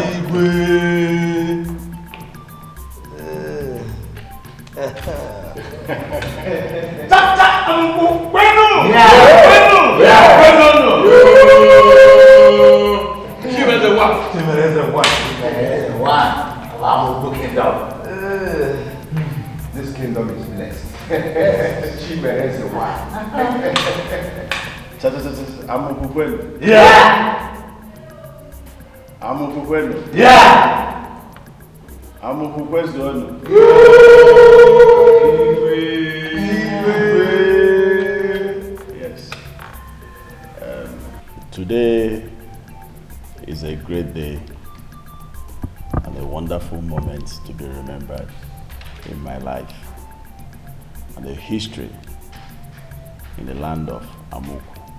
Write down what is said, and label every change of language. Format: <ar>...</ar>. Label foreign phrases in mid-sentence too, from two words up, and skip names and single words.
<ig>Igwe. Tata Amoku Kwenu. Kwenu. Kwenu. Chimereze 1. Chimereze 1. Chimereze 1 of Amoku Kingdom.</ig> <en>This kingdom is blessed. Chimereze 1.</en> <ig>Amoku Kwenu.</ig> <en>Yeah.</en> <ig>Amoku Kwenu.</ig> <en>Yeah.</en> <ig>Amoku Kwenu.</ig> <en>Yes. Today is a great day and a wonderful moment to be remembered in my life and the history in the land of Amoku.</en>